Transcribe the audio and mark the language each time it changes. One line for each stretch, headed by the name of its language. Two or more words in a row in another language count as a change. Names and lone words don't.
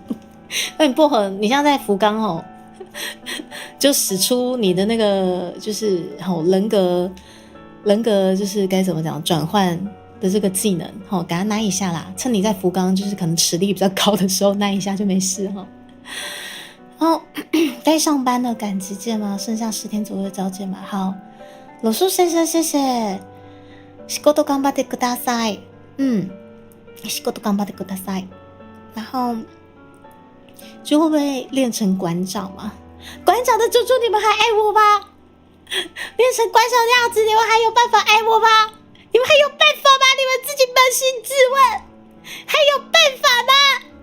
Chinese: 那你薄荷，你现在在福冈哦，就使出你的那个就是人格就是该怎么讲转换的这个技能，给他耐一下啦。趁你在福冈就是可能实力比较高的时候耐一下就没事哈。该上班了，赶急件吗？剩下10天左右交件吧。好，罗叔先生，谢谢。
Japanese: 仕事頑張ってください。仕事頑張ってください。
Chinese: 然后就会不会练成馆长嘛？馆长的猪猪，你们还爱我吗？练成馆长的样子，你们还有办法爱我吗？你们还有办法吗？你们自己扪心自问，还有办法吗？